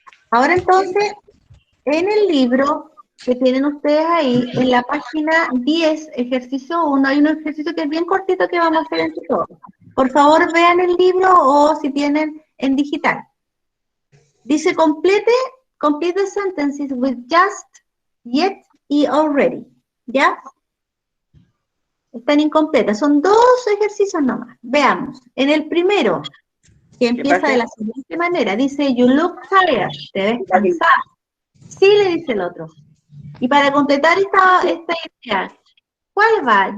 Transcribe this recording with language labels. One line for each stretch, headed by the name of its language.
Spanish: Ahora entonces, en el libro que tienen ustedes ahí, en la página 10, ejercicio 1, hay un ejercicio que es bien cortito que vamos a hacer entre todos. Por favor, vean el libro o si tienen en digital. Dice,
English: complete the sentences with just, yet
Spanish: y
English: already.
Spanish: ¿Ya? Están incompletas. Son dos ejercicios nomás. Veamos. En el primero, que empieza de la siguiente manera, dice,
English: you look tired.
Spanish: Te ves cansado. Sí, le dice el otro. Y para completar esta idea, ¿cuál va?